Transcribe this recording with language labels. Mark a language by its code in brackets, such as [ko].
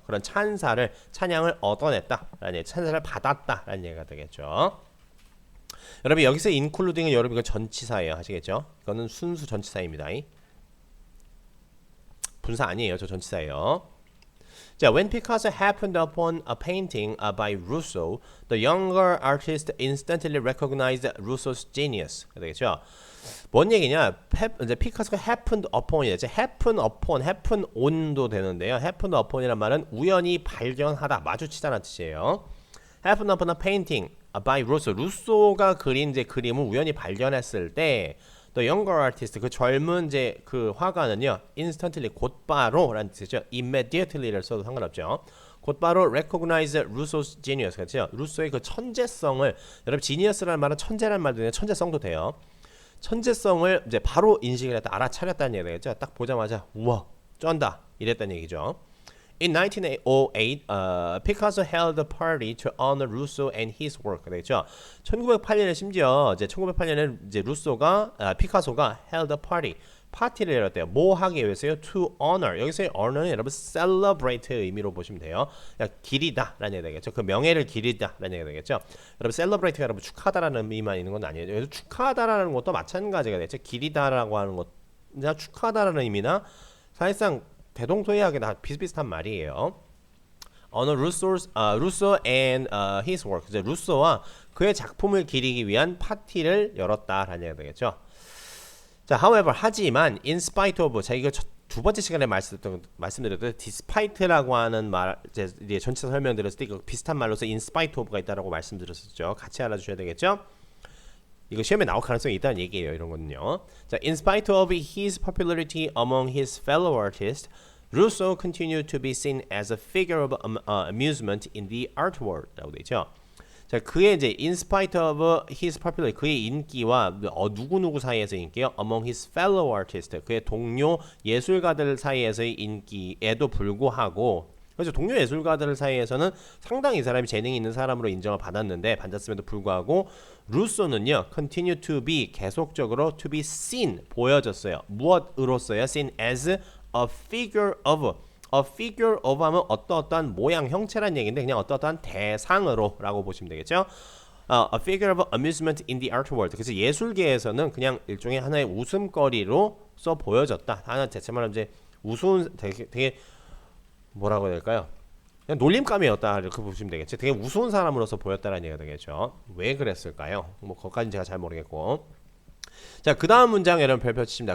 [ko] 그런 찬양을 얻어냈다라는 얘기, 찬사를 받았다라는 얘기가 되겠죠. 여러분 여기서 including은 여러분 이거 전치사예요. 아시겠죠? 이거는 순수 전치사입니다. 분사 아니에요. 저 전치사예요. [en] 자, when Picasso happened upon a painting by Rousseau, the younger artist instantly recognized Rousseau's genius. [ko] 되겠죠? 뭔 얘기냐? 이제 피카소가 happened upon이에요. 이제 happen upon, happen on도 되는데요. happen upon이란 말은 우연히 발견하다, 마주치다라는 뜻이에요. [en] happen upon a painting by Rousseau. [ko] 루소가 그린 이제 그림을 우연히 발견했을 때 [en] The younger artist, [ko] 그 젊은 이제 그 화가는요, instantly 곧바로라는 뜻이죠. immediately를 써도 상관없죠. [en] 곧바로 recognize Rousseau's genius, 그렇죠? [ko] 루소의 그 천재성을, 여러분 genius라는 말은 천재라는 말도 돼요. 천재성도 돼요. 천재성을 이제 바로 인식을 했다, 알아차렸다는 얘기겠죠. 딱 보자마자 우와, 쩐다 이랬다는 얘기죠. [en] In 1908, Picasso held a party to honor Rousseau and his work. [ko] 되겠죠. 1908년에 심지어 이제 1908년에 이제 루소가 피카소가 [en] held a party, [ko] 파티를 열었대요. 뭐 하기 위해서요? To honor. 여기서의 honor는 여러분 celebrate 의미로 보시면 돼요. 기리다라는 얘기 되겠죠. 그 명예를 기리다라는 얘기 되겠죠. 여러분 celebrate가 여러분 축하다라는 의미만 있는 건 아니에요. 여기서 축하다라는 것도 마찬가지가 되겠죠. 기리다라고 하는 것이나 축하다라는 의미나 사실상 대동소이하게 다 비슷비슷한 말이에요. [en] Honor Rousseau and his work. [ko] 이제 루소와 그의 작품을 기리기 위한 파티를 열었다라는 얘기가 되겠죠. 자, however, 하지만 in spite of, 자 이거 두 번째 시간에 말씀드렸던 despite라고 하는 말, 이제 전체 설명드렸을 때 이거 비슷한 말로서 in spite of가 있다라고 말씀드렸었죠. 같이 알아주셔야 되겠죠. 이거 시험에 나올 가능성이 있다는 얘기예요. 이런 거는요. [en] 자, in spite of his popularity among his fellow artists, Rousseau continued to be seen as a figure of amusement in the art world. [ko] 라고 되죠. 자, 그의 이제 [en] in spite of his popularity, [ko] 그의 인기와 누구누구 사이에서 인기요. [en] among his fellow artists, [ko] 그의 동료 예술가들 사이에서의 인기에도 불구하고, 그래서 동료 예술가들 사이에서는 상당히 이 사람이 재능이 있는 사람으로 인정을 받았음에도 불구하고 루소는요, continue to be, 계속적으로 to be seen, 보여졌어요. [en] 무엇으로서요? seen as a figure of. [ko] a figure of 하면 어떠한 모양, 형체란 얘기인데 그냥 어떠한 대상으로 라고 보시면 되겠죠. [en] a figure of amusement in the art world. [ko] 그래서 예술계에서는 그냥 일종의 하나의 웃음거리로 써 보여졌다. 하나 대체 말하면 이제 우스운, 되게 뭐라고 해야 될까요? 그냥 놀림감이었다 이렇게 보시면 되겠죠. 되게 우스운 사람으로서 보였다라는 얘기가 되겠죠. 왜 그랬을까요? 뭐 그것까지는 제가 잘 모르겠고. 자, 그 다음 문장 여러분 별표 치십니다.